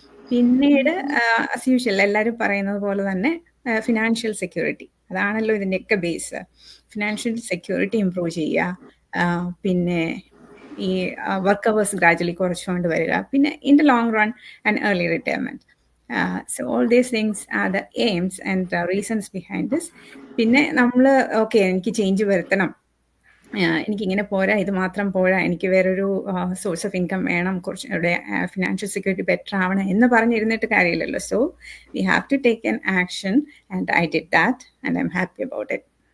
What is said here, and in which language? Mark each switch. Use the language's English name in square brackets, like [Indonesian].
[Malayalam] പിന്നീട് [English] as usual [Malayalam] എല്ലാവരും പറയുന്നത് പോലെ തന്നെ ഫിനാൻഷ്യൽ സെക്യൂരിറ്റി, അതാണല്ലോ ഇതിൻ്റെയൊക്കെ ബേസ്. ഫിനാൻഷ്യൽ സെക്യൂരിറ്റി ഇംപ്രൂവ് ചെയ്യുക, പിന്നെ ഈ വർക്ക് അവേഴ്സ് ഗ്രാജുവലി കുറച്ചുകൊണ്ട് വരിക, പിന്നെ [English] In the long run and early retirement. So all these things are the aims and reasons behind this. [Malayalam] പിന്നെ നമ്മൾ ഓക്കെ എനിക്ക് ചേഞ്ച് വരുത്തണം, എനിക്കിങ്ങനെ പോരാ, ഇത് മാത്രം പോരാ, എനിക്ക് വേറൊരു സോഴ്സ് ഓഫ് ഇൻകം വേണം, കുറച്ചുകൂടെ ഫിനാൻഷ്യൽ സെക്യൂരിറ്റി ബെറ്റർ ആവണം എന്ന് പറഞ്ഞിരുന്നിട്ട് കാര്യമില്ലല്ലോ. [English] So we have to take an action and I did that and I am happy about it.